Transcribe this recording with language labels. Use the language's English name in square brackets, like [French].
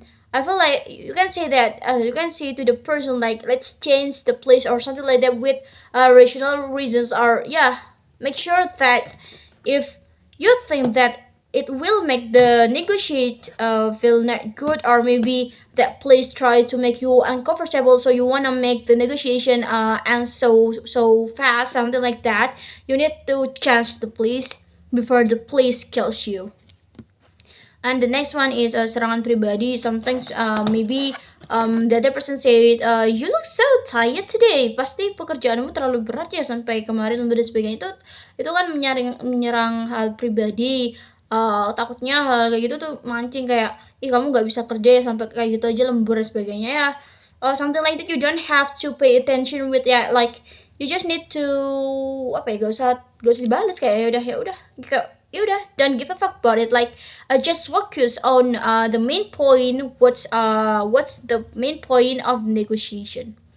[English] I feel like you can say that you can say to the person like, let's change the place or something like that with rational reasons, or yeah, make sure that if you think that it will make the negotiate feel not good, or maybe that place try to make you uncomfortable, so you want to make the negotiation end so fast, something like that, you need to change the place before the place kills you. And the next one is [Indonesian] serangan pribadi. [English] Sometimes maybe the other person said, you look so tired today. [Indonesian] Pasti pekerjaanmu terlalu berat ya sampai kemarin dan sebagainya. Itu kan menyerang hal pribadi. Takutnya hal kayak gitu tuh mancing kayak, ih kamu nggak bisa kerja ya sampai kayak gitu aja, lembur dan sebagainya ya. [English] Something like that. You don't have to pay attention with ya, like you just need to apa ya, [Indonesian] gak usah dibalas, kayak ya udah [English] don't give a fuck about it, like just focus on the main point. What's the main point of negotiation.